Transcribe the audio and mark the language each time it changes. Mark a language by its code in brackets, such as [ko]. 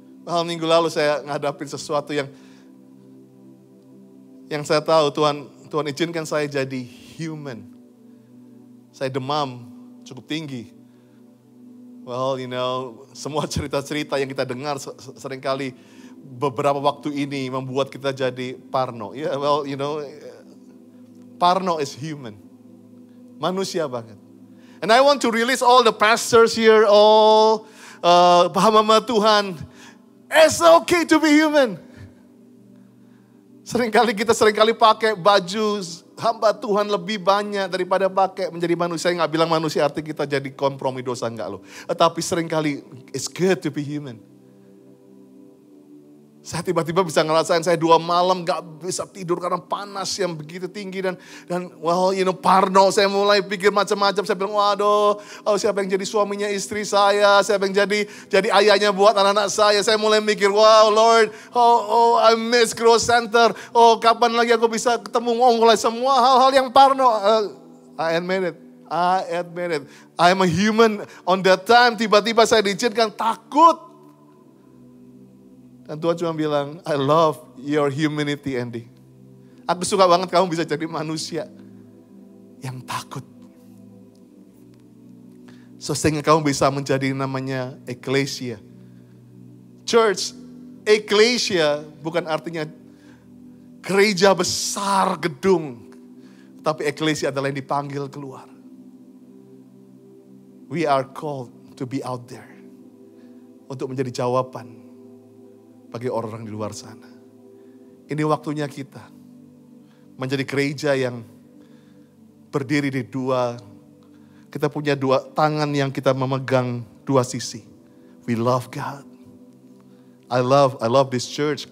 [id] Minggu lalu saya ngadapin sesuatu yang saya tahu Tuhan izinkan saya jadi human. Saya demam cukup tinggi. Well, semua cerita-cerita yang kita dengar seringkali beberapa waktu ini membuat kita jadi parno. [en] Yeah, well, parno is human. [id] Manusia banget. [en] And I want to release all the pastors here, all hamba Tuhan. It's okay to be human. [id] Kita seringkali pakai baju hamba Tuhan lebih banyak daripada pakai menjadi manusia. Saya nggak bilang manusia arti kita jadi kompromi dosa, enggak loh. Tetapi seringkali [en] it's good to be human. [id] Saya tiba-tiba bisa ngerasain saya 2 malam gak bisa tidur karena panas yang begitu tinggi. Dan well, parno, saya mulai pikir macam-macam. Saya bilang, waduh, siapa yang jadi suaminya istri saya, siapa yang jadi ayahnya buat anak-anak saya. Saya mulai mikir, [en] wow Lord, I miss Growth Center. [id] Kapan lagi aku bisa ketemu, mulai semua hal-hal yang parno. [en] I admit it. I am a human on that time. [id] Tiba-tiba saya diizinkan takut. Dan Tuhan cuma bilang, [en] I love your humanity, [id] Andy. Aku suka banget kamu bisa jadi manusia yang takut. Sehingga kamu bisa menjadi namanya ecclesia. Church, ecclesia bukan artinya gereja besar gedung. Tapi ecclesia adalah yang dipanggil keluar. [en] We are called to be out there. [id] Untuk menjadi jawaban bagi orang-orang di luar sana. Ini waktunya kita menjadi gereja yang berdiri di 2 Kita punya dua tangan yang kita memegang dua sisi. [en] We love God. I love this church.